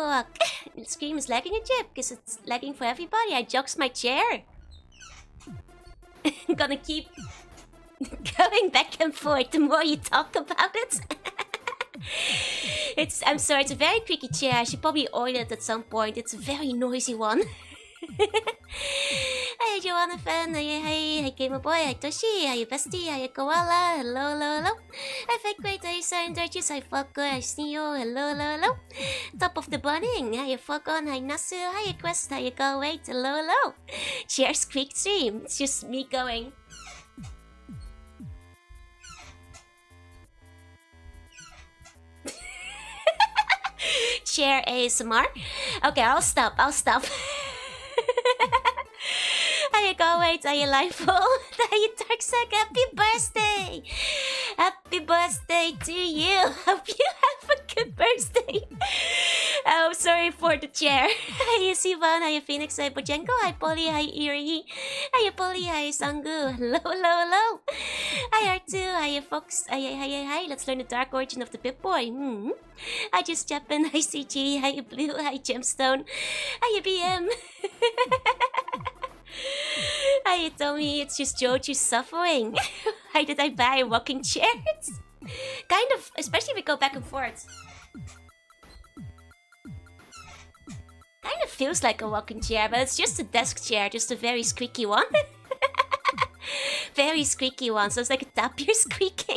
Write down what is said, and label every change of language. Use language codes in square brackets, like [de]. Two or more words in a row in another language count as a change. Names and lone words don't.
[en] The screen is lagging a bit because it's lagging for everybody. I jogs my chair. I'm gonna keep going back and forth the more you talk about it. I'm sorry, it's a very creaky chair. I should probably oil it at some point. It's a very noisy one. Hi Joanna fan, hi Gamer Boy, hi Toshi, hi Bestie, hi Koala, hello, hello, hello. Hi Fake Great, hi Siren Durges, hi Falco, hi Sneo, hello, hello, hello. Top of the bunning, hi Falcon, hi Nasu, hi Quest, hi Go Wait, hello, hello. Cheers, quick stream, it's just me going. Chair ASMR. Okay, I'll stop. Hiya Go Wait, hiya Lifeful, hiya Darksec, happy birthday! Happy birthday to you! Hope you have a good birthday! Oh, sorry for the chair. Hiya Sivan, hiya Phoenix, hiya Bojenko, hi Polly, hi Eerie, hiya Polly, hiya Sangu, hello, hello, hello! Hi R2, hiya Fox, hi, let's learn the dark origin of the Pip-Boy. Hi Just Japan, hi CG, hiya Blue, hi Gemstone, hiya BM. Hi Tommy, it's just Joju suffering. Why did I buy a rocking chair? It's kind of, especially if we go back and forth. Kind of feels like a rocking chair, but it's just a desk chair, just a very squeaky one. Very squeaky one, so it's like a tapir squeaking.